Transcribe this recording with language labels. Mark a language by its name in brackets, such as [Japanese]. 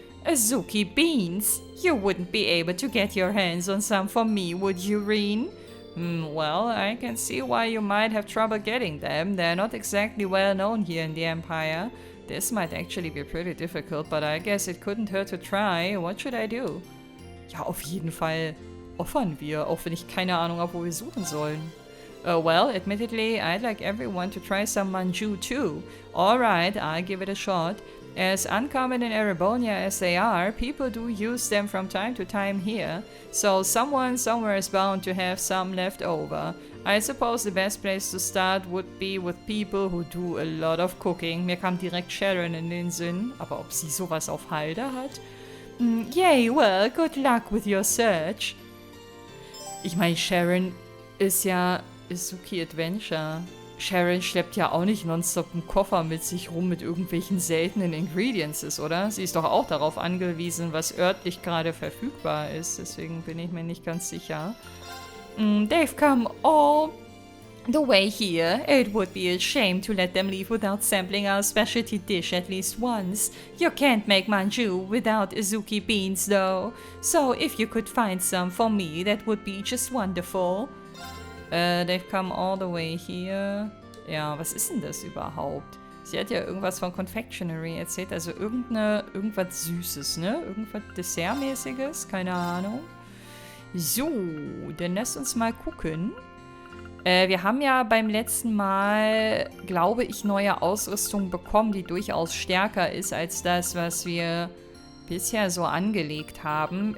[English] Azuki beans. You wouldn't be able to get your hands on some for me, would you, Reen? Well, I can see why you might have trouble getting them. They're not exactly well known here in the Empire. This might actually be pretty difficult, but I guess it couldn't hurt to try. What should I do? [German] Ja, auf jeden Fall offern wir, auch wenn ich keine Ahnung habe, wo wir suchen sollen. [English] Well, admittedly, I'd like everyone to try some manju too. Alright, I'll give it a shot. As uncommon in Erebonia as they are, people do use them from time to time here, so someone somewhere is bound to have some left over. I suppose the best place to start would be with people who do a lot of cooking. [German] Mir kam direkt Sharon in den Sinn, aber ob sie sowas auf Halde hat? [English] Yay, well, good luck with your search. [German] Ich meine, Sharon ist ja Azuki Adventure. Sharon schleppt ja auch nicht nonstop einen Koffer mit sich rum mit irgendwelchen seltenen Ingredients, oder? Sie ist doch auch darauf angewiesen, was örtlich gerade verfügbar ist. Deswegen bin ich mir nicht ganz sicher. [English] They've come all the way here. It would be a shame to let them leave without sampling our specialty dish at least once. You can't make manju without Azuki beans, though. So if you could find some for me, that would be just wonderful. They've come all the way here. [German] Ja, was ist denn das überhaupt? Sie hat ja irgendwas von Confectionery erzählt, also irgendwas Süßes, ne? Irgendwas Dessertmäßiges, keine Ahnung. So, dann lass uns mal gucken. Wir haben ja beim letzten Mal, glaube ich, neue Ausrüstung bekommen, die durchaus stärker ist als das, was wir bisher so angelegt haben.